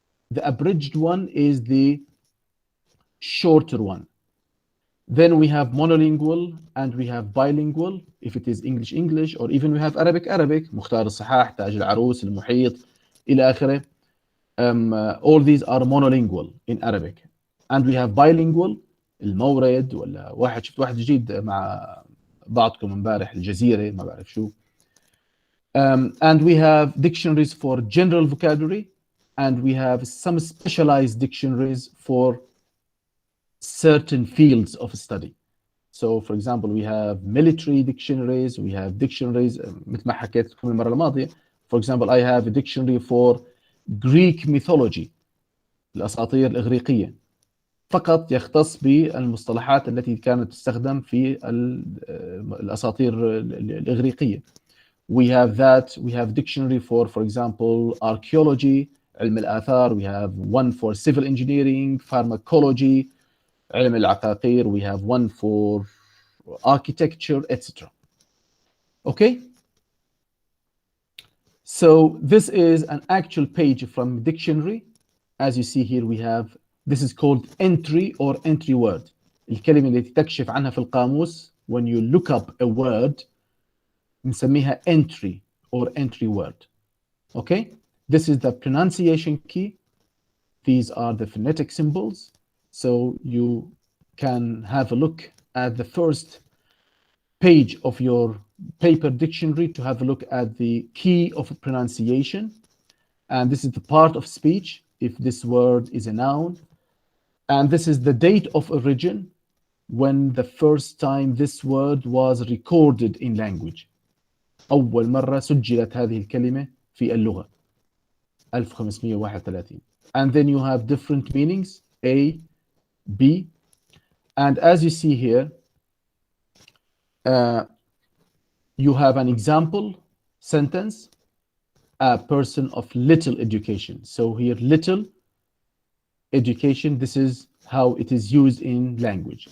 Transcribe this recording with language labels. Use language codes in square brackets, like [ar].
[en] The abridged one is the shorter one. Then we have monolingual and we have bilingual, if it is English English, or even we have Arabic Arabic, مختار الصحاح, تاج العروس, المحيط, إلى آخره. All these are monolingual in Arabic. And we have bilingual, [ar] المورد, ولا واحد شفت واحد جديد مع بعضكم امبارح الجزيرة ما بعرف شو. [en] And we have dictionaries for general vocabulary, and we have some specialized dictionaries for certain fields of study. So for example, we have military dictionaries, we have dictionaries [ar] مثل ما حكيت لكم المرة الماضية. [en] For example, I have a dictionary for Greek mythology, [ar] الأساطير الإغريقية، فقط يختص بالمصطلحات التي كانت تستخدم في الأساطير الإغريقية. [en] We have that. We have dictionary for example, archaeology, [ar] علم الآثار. [en] We have one for civil engineering, pharmacology, [ar] علم العقاقير. [en] We have one for architecture, etc. Okay? So this is an actual page from dictionary. As you see here, we have, this is called entry or entry word. [ar] الكلمة التي تكشف عنها في القاموس, [en] when you look up a word, [ar] نسميها [en] entry or entry word. Okay? This is the pronunciation key. These are the phonetic symbols. So you can have a look at the first page of your paper dictionary to have a look at the key of pronunciation. And this is the part of speech, if this word is a noun. And this is the date of origin, when the first time this word was recorded in language. [ar] أول مرة سجلت هذه الكلمة في اللغة 1531. [en] And then you have different meanings, A, B. And as you see here, you have an example sentence, a person of little education. So here, little education, this is how it is used in language.